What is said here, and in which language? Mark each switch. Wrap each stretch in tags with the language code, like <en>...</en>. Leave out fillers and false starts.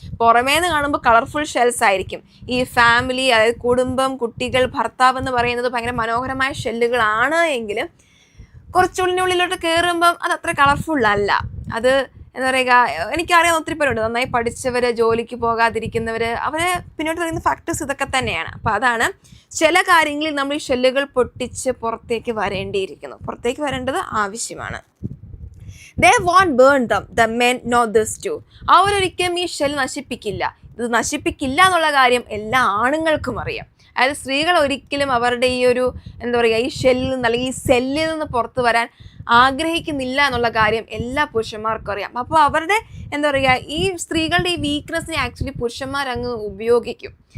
<ml>പുറമേന്ന് കാണുമ്പോൾ colourful shells ആയിരിക്കും. ഈ ഫാമിലി, അതായത് കുടുംബം, കുട്ടികൾ, ഭർത്താവ് എന്ന് പറയുന്നത് ഭയങ്കര മനോഹരമായ ഷെല്ലുകളാണ് എങ്കിലും കുറച്ചുള്ളിനുള്ളിലോട്ട് കയറുമ്പം അത് അത്ര കളർഫുൾ അല്ല. അത് എന്താ പറയുക, എനിക്കറിയാം ഒത്തിരി പേരുണ്ട് നന്നായി പഠിച്ചവർ, ജോലിക്ക് പോകാതിരിക്കുന്നവർ, അവരെ പിന്നോട്ട് പറയുന്ന ഫാക്ടേഴ്സ് ഇതൊക്കെ തന്നെയാണ്. അപ്പോൾ അതാണ് ചില കാര്യങ്ങളിൽ നമ്മൾ ഈ ഷെല്ലുകൾ പൊട്ടിച്ച് പുറത്തേക്ക് വരേണ്ടിയിരിക്കുന്നു, പുറത്തേക്ക് വരേണ്ടത് ആവശ്യമാണ്.</ml> <en>They won't burn them, the men know this too.</en> <ml>അവരൊരിക്കലും ഈ ഷെൽ നശിപ്പിക്കില്ല. ഇത് നശിപ്പിക്കില്ല എന്നുള്ള കാര്യം എല്ലാ ആണുങ്ങൾക്കും അറിയാം. അതായത് സ്ത്രീകൾ ഒരിക്കലും അവരുടെ ഈ ഒരു എന്താ പറയുക, ഈ ഷെല്ലിൽ നിന്ന് അല്ലെങ്കിൽ ഈ സെല്ലിൽ നിന്ന് പുറത്ത് വരാൻ ആഗ്രഹിക്കുന്നില്ല എന്നുള്ള കാര്യം എല്ലാ പുരുഷന്മാർക്കും അറിയാം. അപ്പോൾ അവരുടെ എന്താ പറയുക, ഈ സ്ത്രീകളുടെ ഈ വീക്ക്നെസ്സിനെ ആക്ച്വലി പുരുഷന്മാർ അങ്ങ് ഉപയോഗിക്കും.</ml>